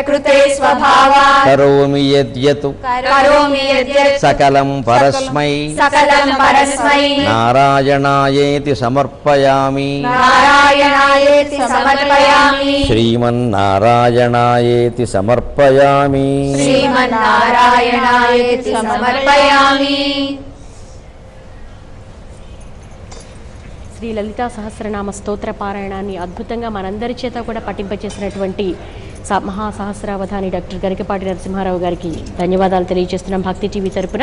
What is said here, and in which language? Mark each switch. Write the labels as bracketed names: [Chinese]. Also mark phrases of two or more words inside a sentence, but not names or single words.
[Sanskrit] करोमि यद्यत् सकलं परस्मै नारायणायेति समर्पयामि श्रीमन्नारायणायेति समर्पयामि [Telugu] శ్రీ లలితా సహస్రనామ స్తోత్ర పారాయణాన్ని అద్భుతంగా మనందరి చేత కూడా పఠింపచేసినటువంటి మహాసహస్రావధాని డాక్టర్ గరికపాటి నరసింహారావు గారికి ధన్యవాదాలు తెలియజేస్తున్నాం భక్తి టీవీ తరపున.